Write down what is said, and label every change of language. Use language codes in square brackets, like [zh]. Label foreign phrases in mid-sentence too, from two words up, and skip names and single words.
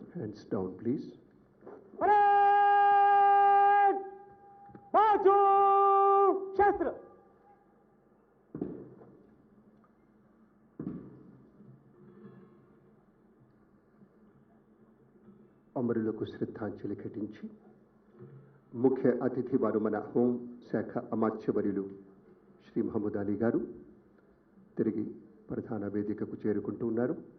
[en] Hands down, please. [mr] परेड बाजू शस्त्र [te] అమరులకు శ్రద్ధాంజలి ఘటించి ముఖ్య అతిథి వారు మన హోం శాఖ అమాత్యవర్యులు శ్రీ మహమూద్ అలీ గారు తిరిగి ప్రధాన వేదికకు చేరుకుంటూ ఉన్నారు.